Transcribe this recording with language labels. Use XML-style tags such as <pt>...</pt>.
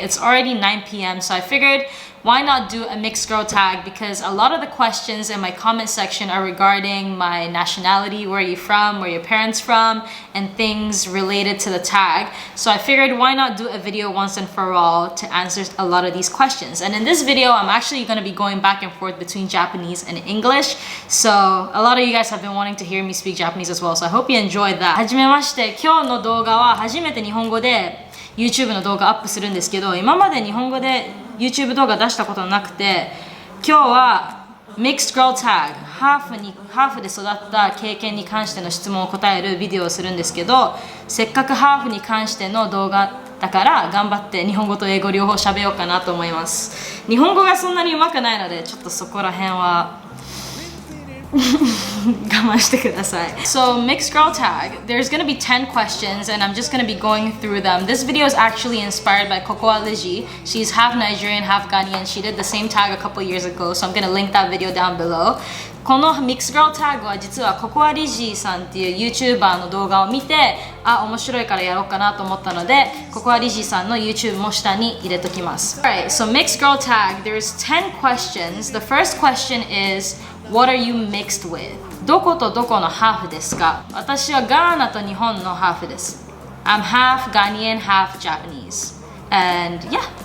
<en>It's already 9 p.m. so I figured why not do a mixed girl tag, because a lot of the questions in my comment section are regarding my nationality, where are you from, where are your parents from, and things related to the tag. So I figured why not do a video once and for all to answer a lot of these questions. And in this video I'm actually going to be going back and forth between Japanese and English. So a lot of you guys have been wanting to hear me speak Japanese as well, so I hope you enjoyed that.</en> <ja>はじめまして、今日の動画は初めて日本語で YouTube の動画アップするんですけど、今まで日本語で YouTube 動画出したことなくて、今日は Mixed Girl Tag ハーフで育った経験に関しての質問を答えるビデオをするんですけど、せっかくハーフに関しての動画だから頑張って日本語と英語両方喋ようかなと思います。日本語がそんなに上手くないのでちょっとそこら辺は我慢してください。</ja> <en>So mixed girl tag, there's gonna be 10 questions and I'm just gonna be going through them. This video is actually inspired by Kokoa Liji. She's half Nigerian, half Ghanaian. She did the same tag a couple years ago, so I'm gonna link that video down below.</en> <ja>この mixed girl tag は実は Kokoa Liji さんっていう YouTuber の動画を見て、面白いからやろうかなと思ったので、Kokoa Liji さんの YouTube も下に入れときます。</ja> <en>Alright, so mixed girl tag, there's 10 questions. The first question is, what are you mixed with?</en> <ja>どことどこのハーフですか？私はガーナと日本のハーフです。</ja> <en>I'm half Ghanaian, half Japanese. And yeah.</en>